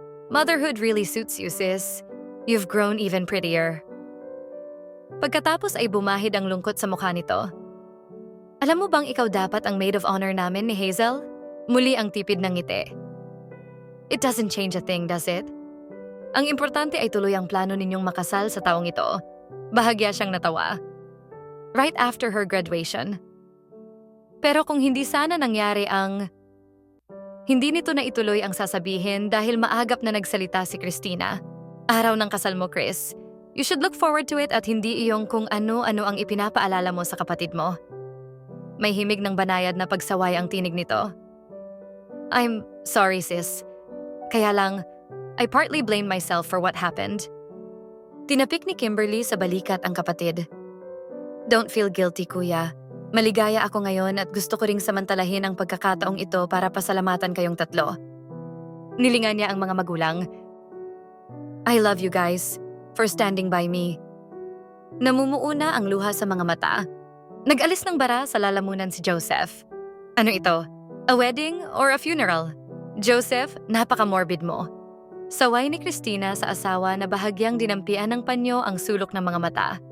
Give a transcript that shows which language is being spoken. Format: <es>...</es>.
<en>"Motherhood really suits you, sis. You've grown even prettier."</en> <tl>Pagkatapos ay bumahid ang lungkot sa mukha nito. "Alam mo bang ikaw dapat ang maid of honor namin ni Hazel?" Muli ang tipid ng ngiti.</tl> <en>"It doesn't change a thing, does it?</en> <tl>Ang importante ay tuloy ang plano ninyong makasal sa taong ito." Bahagya siyang natawa.</tl> <en>Right after her graduation.</en> <tl>Pero kung hindi sana nangyari hindi nito na ituloy ang sasabihin dahil maagap na nagsalita si Christina. "Araw ng kasal mo, Chris.</tl> <en>You should look forward to it</en> <tl>at hindi iyong kung ano-ano ang ipinapaalala mo sa kapatid mo." May himig ng banayad na pagsaway ang tinig nito.</tl> <en>"I'm sorry, sis.</en> <tl>Kaya lang,</tl> <en>I partly blame myself for what happened."</en> <tl>Tinapik ni Kimberly sa balikat ang kapatid.</tl> <en>"Don't feel guilty,</en> <tl>kuya. Maligaya ako ngayon at gusto ko ring samantalahin ang pagkakataong ito para pasalamatan kayong tatlo." Nilingan niya ang mga magulang.</tl> <en>"I love you guys for standing by me."</en> <tl>Namumuuna ang luha sa mga mata. Nag-alis ng bara sa lalamunan si Joseph. "Ano ito?</tl> <en>A wedding or a funeral?" "Joseph,</en> <tl>napaka-morbid mo." Saway ni Christina sa asawa na bahagyang dinampian ng panyo ang sulok ng mga mata.</tl>